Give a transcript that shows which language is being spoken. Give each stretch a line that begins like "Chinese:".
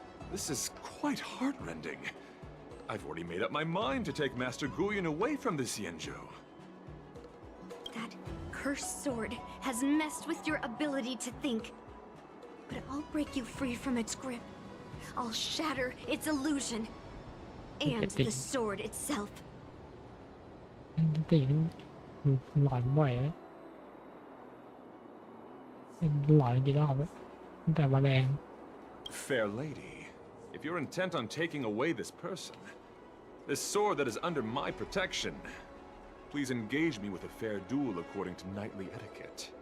English: This is quite heartrending. I've already made up my mind to take Master Guyon away from the Xianzhou. That cursed sword has messed with your ability to think. But I'll break you free from its grip. I'll shatter its illusion. And the sword itself.
Thai: ติหลอนบ่อยนะหลอนกี่รอบแล้วตั้งแต่มาแรง
English: Fair lady, if you're intent on taking away this person, this sword that is under my protection, please engage me with a fair duel according to knightly etiquette.